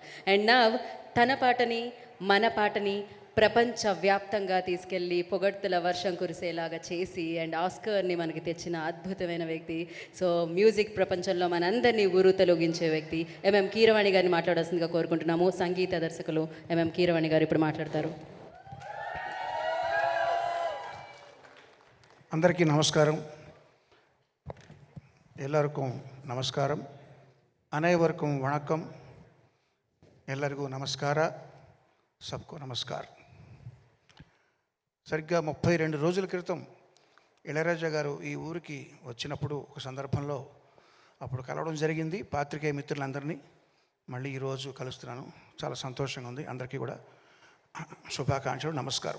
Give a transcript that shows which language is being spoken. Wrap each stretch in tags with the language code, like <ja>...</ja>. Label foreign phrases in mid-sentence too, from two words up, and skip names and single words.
<te>అండ్ నా తన పాటని, మన పాటని ప్రపంచవ్యాప్తంగా తీసుకెళ్ళి పొగడ్తల వర్షం కురిసేలాగా చేసి అండ్ ఆస్కర్ని మనకి తెచ్చిన అద్భుతమైన వ్యక్తి, సో మ్యూజిక్ ప్రపంచంలో మనందరినీ ఉరుతలొగించే వ్యక్తి ఎంఎం కీరవాణి గారిని మాట్లాడాల్సిందిగా కోరుకుంటున్నాము. సంగీత దర్శకులు ఎంఎం కీరవాణి గారు ఇప్పుడు మాట్లాడతారు. అందరికీ నమస్కారం.</te> <kn>ಎಲ್ಲರಿಗೂ ನಮಸ್ಕಾరం.</kn> <ta>அனைவருக்கும் வணக்கம்.</ta> <kn>ಎಲ್ಲರಿಗೂ ನಮಸ್ಕಾರ.</kn> <hi>सबको नमस्कार.</hi> <te>సరిగ్గా 32 రోజుల క్రితం ఇళయరాజా గారు ఈ ఊరికి వచ్చినప్పుడు ఒక సందర్భంలో అప్పుడు కలవడం జరిగింది, పాత్రికేయ మిత్రులందరినీ. మళ్ళీ ఈరోజు కలుస్తున్నాను, చాలా సంతోషంగా ఉంది. అందరికీ కూడా శుభాకాంక్షలు, నమస్కారం.</te>